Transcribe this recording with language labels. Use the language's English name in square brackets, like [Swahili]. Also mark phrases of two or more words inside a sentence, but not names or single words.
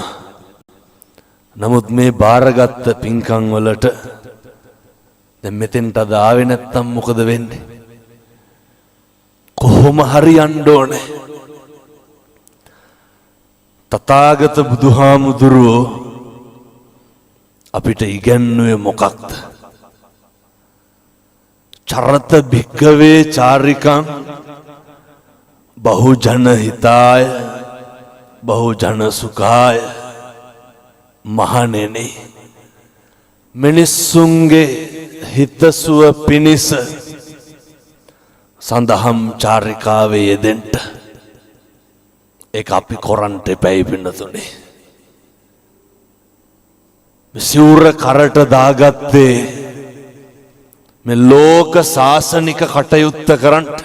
[Sinhala] නමුත් මේ බාරගත්ත පින්කම් වලට දැන් මෙතෙන්ට අද ආවේ නැත්තම් මොකද වෙන්නේ? කොහොම හරි යන්න ඕනේ. තථාගත බුදුහාමුදුරුවෝ අපිට ඉගැන්වුවේ මොකක්ද? [Pali] චරත භික්ඛවේ චාරිකං බහුජන හිතාය බහුජන සුඛාය. [Sinhala] මහණෙනි, මිනිස්සුන්ගේ හිතසුව පිණිස සඳහම් චාරිකාවේ යෙදෙන්න. ඒක අපි කොරන්ට එපැයි පින්නතුනේ. සිවුර කරට දාගත්තේ මේ ලෝක සාසනික කටයුත්ත කරන්න.